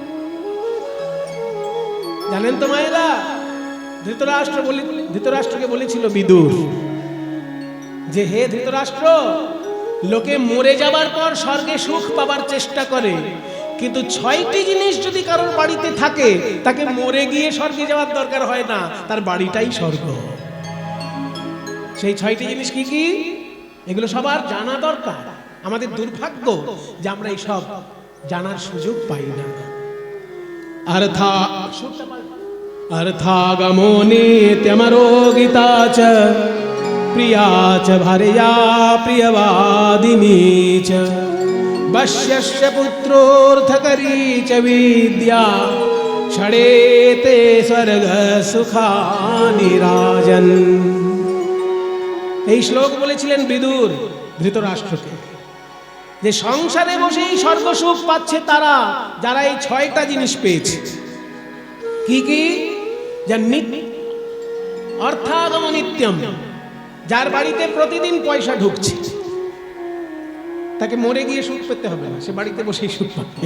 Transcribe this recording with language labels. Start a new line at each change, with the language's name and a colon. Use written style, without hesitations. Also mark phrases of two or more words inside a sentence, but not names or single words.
Bangla: জানেন তো মায়েরা, ধৃতরাষ্ট্রকে বলেছিল বিদুর যে হে ধৃতরাষ্ট্র, লোকে মরে যাবার পর স্বর্গে সুখ পাবার চেষ্টা করে, কিন্তু 6টি জিনিস যদি কারোর বাড়িতে থাকে তাকে মরে গিয়ে স্বর্গে যাওয়ার দরকার হয় না, তার বাড়িটাই স্বর্গ। সেই 6টি জিনিস কি কি? এগুলো সবার জানা দরকার। আমাদের দুর্ভাগ্য যে আমরা এইসব জানার সুযোগ পাই না।
Sanskrit: अर्थागमो नित्यमरोगिता च प्रिया च भार्या प्रियवादिनी च वश्यस्य पुत्रोऽर्थकरी च विद्या षडेते स्वर्ग सुखानि राजन्।
Bangla: এই শ্লোক বলেছিলেন বিদুর ধৃতরাষ্ট্রকে, যে সংসারে বসেই স্বর্গসুখ পাচ্ছে তারা যারা এই 6টা জিনিস পেয়েছে। কি কি?
Sanskrit: অর্থাগম নিত্যম,
Bangla: যার বাড়িতে প্রতিদিন পয়সা ঢুকছে, তাকে মরে গিয়ে সুখ পেতে হবে না, সে বাড়িতে বসেই সুখ পাবে।